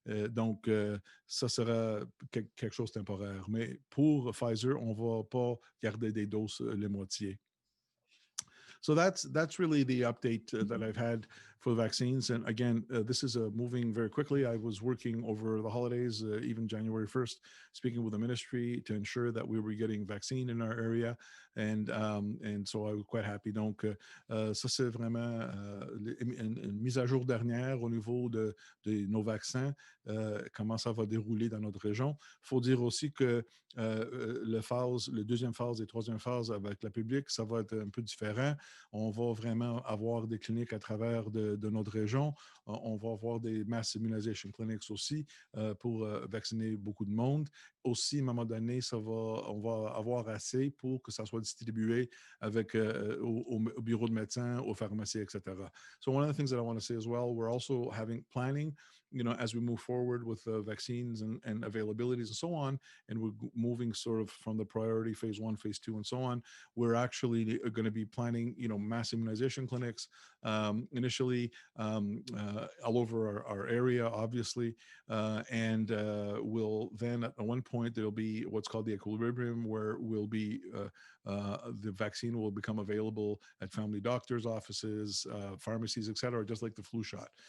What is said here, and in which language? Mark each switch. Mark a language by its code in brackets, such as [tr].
[fr] Donc, ça sera quelque chose de temporaire. Mais pour Pfizer, on ne va pas garder des doses les moitiés. [en] So that's really the update that I've had for the vaccines. And again, this is moving very quickly. I was working over the holidays, even January 1st, speaking with the ministry to ensure that we were getting vaccine in our area. And so I was quite happy. [fr] Donc, ça, c'est vraiment une mise à jour dernière au niveau de nos vaccins, comment ça va dérouler dans notre région. Il faut dire aussi que le deuxième phase et troisième phase avec la public, ça va être un peu différent. On va vraiment avoir des cliniques à travers de notre région. On va avoir des [en] mass immunization clinics [fr] aussi pour vacciner beaucoup de monde. Aussi, à un moment donné, on va avoir assez pour que ça soit distribué avec, au bureau de médecin, aux pharmacies, etc. [en] So one of the things that I want to say as well, we're also having planning, as we move forward with vaccines and availabilities and so on, and we're moving sort of from the priority phase 1, phase 2, and so on, we're actually going to be planning, mass immunization clinics initially all over our area, obviously, and we'll then at one point there'll be what's called the equilibrium, where we'll be the vaccine will become available at family doctors' offices, pharmacies, etc., just like the flu shot.